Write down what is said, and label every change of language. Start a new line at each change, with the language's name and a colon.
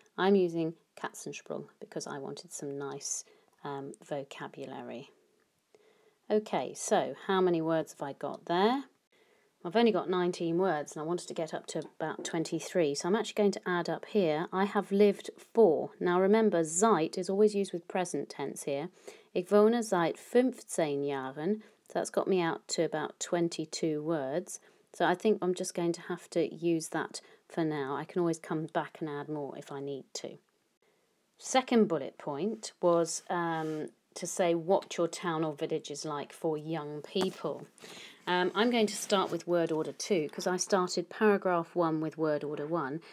English: I'm using Katzensprung because I wanted some nice vocabulary. Okay, so how many words have I got there? I've only got 19 words and I wanted to get up to about 23, so I'm actually going to add up here. I have lived for. Now remember, seit is always used with present tense here.
German: Ich wohne seit 15 Jahren,
English: so that's got me out to about 22 words. So I think I'm just going to have to use that for now. I can always come back and add more if I need to. Second bullet point was to say what your town or village is like for young people. I'm going to start with word order 2 because I started paragraph 1 with word order 1.